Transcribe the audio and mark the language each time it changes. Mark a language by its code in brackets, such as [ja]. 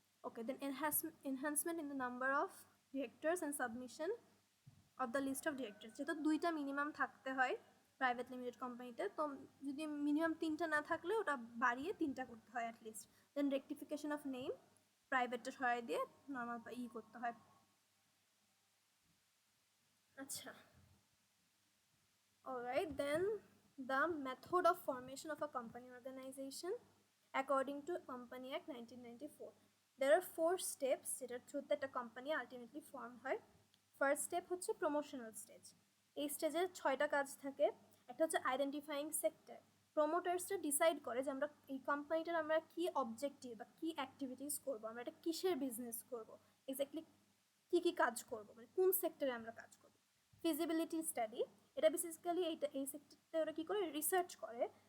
[bn] Okay, then [en] enhancement in the number of directors [bn] and submission of the list of directors, যেহেতু 2টা minimum থাকতে হয় private limited কোম্পানিতে, তো যদি মিনিমাম 3টা না থাকলে ওটা বাড়িয়ে 3টা করতে হয় at least. Then rectification of name, প্রাইভেটটা সরাই দিয়ে নর্মাল করতে হয়। আচ্ছা, [en] alright, then the method of formation of a company organization according to Company Act 1994. There are 4 steps [bn] যেটার থ্রুতে একটা কোম্পানি আলটিমেটলি ফর্ম হয়। ফার্স্ট স্টেপ হচ্ছে প্রমোশনাল স্টেজ। এই স্টেজে 6টা কাজ থাকে। একটা হচ্ছে আইডেন্টিফাইং সেক্টর, প্রমোটার্সরা ডিসাইড করে যে আমরা এই কোম্পানিটার আমরা কি অবজেক্টিভ বা কি অ্যাক্টিভিটিস করবো, আমরা এটা কিসের বিজনেস করবো, এক্স্যাক্টলি কী কাজ করবো, মানে কোন সেক্টরে আমরা কাজ করবো। ফিজিবিলিটি স্টাডি, এটা বেসিক্যালি এই সেক্টরতে ওরা কী করে রিসার্চ করে